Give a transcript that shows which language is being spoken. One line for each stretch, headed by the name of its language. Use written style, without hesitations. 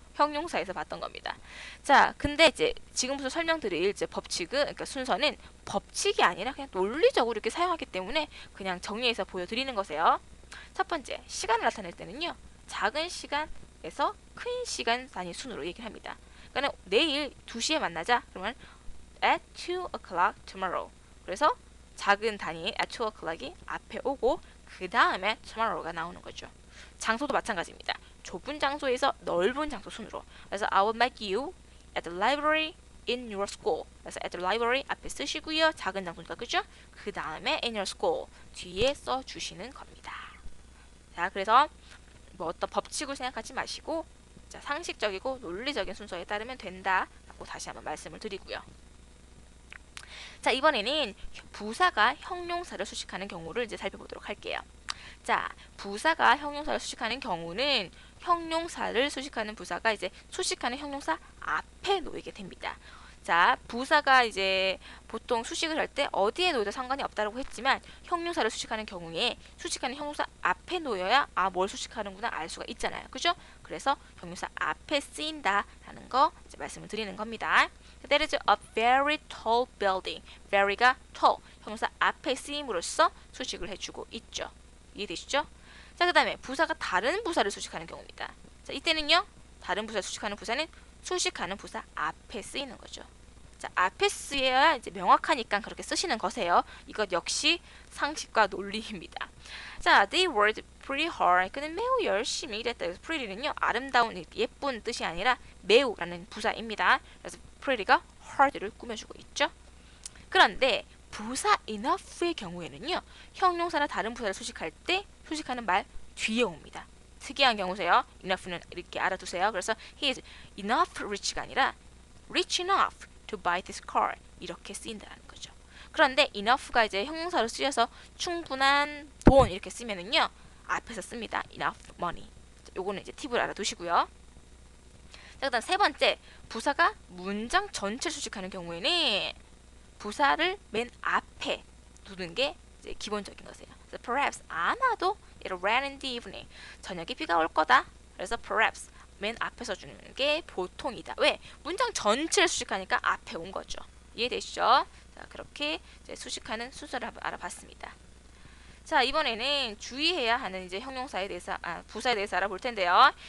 Korean: 형용사에서 봤던 겁니다. 자, 근데 이제 지금부터 설명드릴 이제 법칙은, 그러니까 순서는 법칙이 아니라 그냥 논리적으로 이렇게 사용하기 때문에 그냥 정리해서 보여드리는 거세요. 첫 번째, 시간을 나타낼 때는요. 작은 시간에서 큰 시간 단위 순으로 얘기를 합니다. 그러니까 내일 2시에 만나자. 그러면
English: at 2 o'clock tomorrow.
Korean: 그래서 작은 단위
English: at 2 o'clock
Korean: 이 앞에 오고 그 다음에 tomorrow가 나오는 거죠. 장소도 마찬가지입니다. 좁은 장소에서 넓은 장소 순으로. 그래서
English: I will meet you at the library in your school.
Korean: 그래서
English: at the library
Korean: 앞에 쓰시고요. 작은 장소니까 그죠? 그 다음에
English: in your school
Korean: 뒤에 써주시는 겁니다. 자, 그래서 뭐 어떤 법칙을 생각하지 마시고 자, 상식적이고 논리적인 순서에 따르면 된다라고 다시 한번 말씀을 드리고요. 자, 이번에는 부사가 형용사를 수식하는 경우를 이제 살펴보도록 할게요. 자, 부사가 형용사를 수식하는 경우는 형용사를 수식하는 부사가 이제 수식하는 형용사 앞에 놓이게 됩니다. 자, 부사가 이제 보통 수식을 할 때 어디에 놓여도 상관이 없다고 했지만 형용사를 수식하는 경우에 수식하는 형용사 앞에 놓여야 뭘 수식하는구나 알 수가 있잖아요. 그죠? 그래서 형용사 앞에 쓰인다라는 거 이제 말씀을 드리는 겁니다.
English: That is a very tall building.
Korean: very가 tall, 형용사 앞에 쓰임으로써 수식을 해주고 있죠. 이해되시죠? 자, 그 다음에 부사가 다른 부사를 수식하는 경우입니다. 자, 이때는요. 다른 부사를 수식하는 부사는 수식하는 부사 앞에 쓰이는 거죠. 자, 앞에 쓰여야 이제 명확하니까 그렇게 쓰시는 거세요. 이것 역시 상식과 논리입니다.
English: 자, they worked pretty hard.
Korean: 그는 매우 열심히 일했다. 그래서 pretty는요, 아름다운, 예쁜 뜻이 아니라 매우라는 부사입니다. 그래서 pretty가 hard를 꾸며주고 있죠. 그런데 부사 enough의 경우에는요, 형용사나 다른 부사를 수식할 때 수식하는 말 뒤에 옵니다. 특이한 경우세요. enough는 이렇게 알아두세요. 그래서
English: he is enough rich
Korean: 가 아니라
English: rich enough to buy this car
Korean: 이렇게 쓰인다는 거죠. 그런데 enough가 이제 형용사로 쓰여서 충분한 돈 이렇게 쓰면은요 앞에서 씁니다.
English: enough money.
Korean: 요거는 이제 팁을 알아두시고요. 자, 그다음 세 번째, 부사가 문장 전체를 수식하는 경우에는 부사를 맨 앞에 두는 게 이제 기본적인 것이에요. 그래서
English: perhaps
Korean: 아마도
English: it'll rain in the evening.
Korean: 저녁에 비가 올 거다. 그래서 perhaps 맨 앞에서 주는 게 보통이다. 왜? 문장 전체를 수식하니까 앞에 온 거죠. 이해되시죠? 자, 그렇게 이제 수식하는 순서를 알아봤습니다. 자, 이번에는 주의해야 하는 이제 형용사에 대해서 부사에 대해서 알아볼 텐데요.